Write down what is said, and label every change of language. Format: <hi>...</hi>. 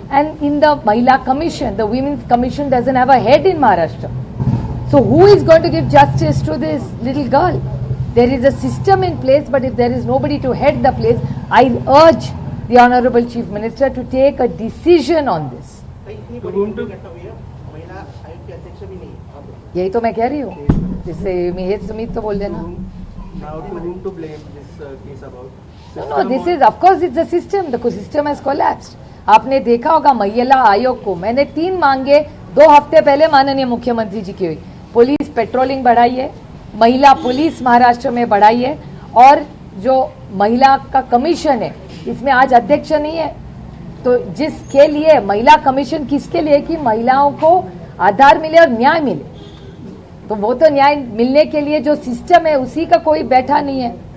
<en>And in the Mahila Commission, the Women's Commission doesn't have a head in Maharashtra. So who is going to give justice to this little girl? There is a system in place, but if there is nobody to head the place, I urge the Honorable Chief Minister to take a decision on this.</en> <hi>इतनी बड़ी घटना हुई है, महिला आयोग के अध्यक्ष भी नहीं है। यही तो मैं कह रही हूँ, जिससे हेत समित तो बोल देना।</hi> <en>Now to whom to blame this case about? No, this is of course it's the system. The system has collapsed.</en> <hi>आपने देखा होगा महिला आयोग को मैंने 3 मांगे 2 हफ्ते पहले माननीय मुख्यमंत्री जी की हुई। पुलिस पेट्रोलिंग बढ़ाई है, महिला पुलिस महाराष्ट्र में बढ़ाई है, और जो महिला का कमीशन है इसमें आज अध्यक्ष नहीं है। तो जिसके लिए महिला कमीशन किसके लिए, कि महिलाओं को आधार मिले और न्याय मिले, तो वो तो न्याय मिलने के लिए जो सिस्टम है उसी का कोई बैठा नहीं है।</hi>